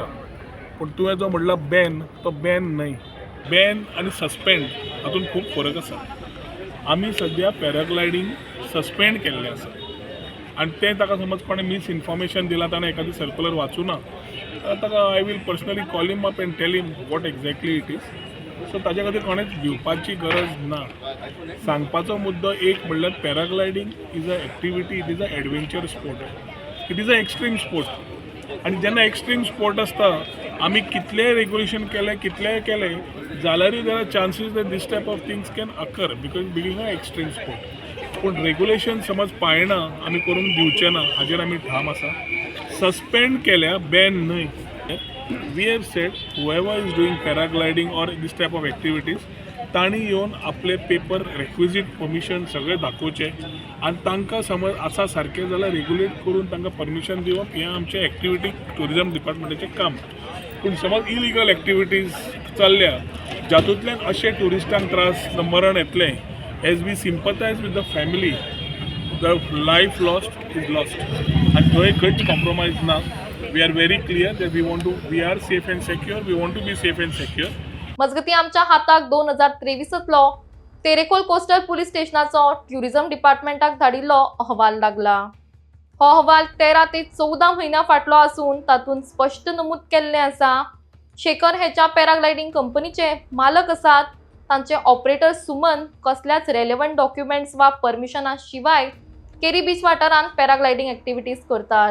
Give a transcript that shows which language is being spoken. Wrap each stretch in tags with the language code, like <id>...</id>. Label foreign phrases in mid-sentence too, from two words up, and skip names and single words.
<kok>पूण तुवें जो म्हणला बॅन, तो बॅन न्हय। बॅन आनी सस्पेंड हातूंत खूब फरक आसा। आमी सद्या पॅराग्लायडींग सस्पेंड केल्लें आसा आनी तें ताका समज कोणें</kok> <en>mis information</en> <kok>दिलां, ताणें एखादी सर्क्युलर वाचूना, ताका</kok> <en>I will personally call him up and tell him what exactly it is.</en> <kok>सो ताच्या खातीर कोणेच भिवपाची गरज ना। सांगपाचो मुद्दो एक म्हणल्यार पॅराग्लायडींग</kok> <en>is a activity, it is a adventure sport, it is a extreme sport.</en> <kok>आनी जेन्ना एक्स्ट्रीम स्पोर्ट आसता आमी कितलेंय रेग्युलेशन केलें कितलेंय केलें जाल्यारूय</kok> <en>there are chances that these type of things can occur because being a extreme sport.</en> <kok>पूण रेग्युलेशन समज पाळना आमी करून दिवचे ना हाजेर आमी ठाम आसा। सस्पेंड केल्या, बॅन न्हय।</kok> <en>we have said whoever is doing paragliding or these type of activities</en> <kok>तांणी येवन आपले पेपर</kok> <en>requisite permission</en> <kok>सगळे दाखोवचे आनी तांकां समज आसा सारकें जाल्यार रेग्युलेट करून तांकां परमिशन दिवप हें आमचें</kok> <en>activity tourism</en> <kok>डिपार्टमेंटाचें काम। पूण समज</kok> <en>illegal activities</en> <kok>चल्ल्या जातूंतल्यान अशें ट्युरिस्टांक त्रास मरण येतलें,</kok> <en>as we sympathise with the family, the life lost is lost</en> <kok>आनी थंय खंयच कॉम्प्रोमायज ना।</kok> <en>we are very clear that we are safe and secure, we want to be safe and secure.</en> <kok>मजगती आमच्या हाताक 2023तलो तेरेखोल कोस्टल पुलीस स्टेशनाचो ट्युरिजम डिपार्टमेंटाक धाडिल्लो अहवाल लागला। हो अहवाल 13 ते 14 म्हयन्यां फाटलो आसून तातूंत स्पश्ट नमूद केल्लें आसा, शेखर हेच्या पॅराग्लायडिंग कंपनीचे मालक आसात तांचे ऑपरेटर सुमन कसल्याच</kok> <en>relevant documents</en> <kok>वा परमिशना शिवाय केरी बीच वाठारांत</kok> <en>paragliding activities</en> <kok>करतात।</kok>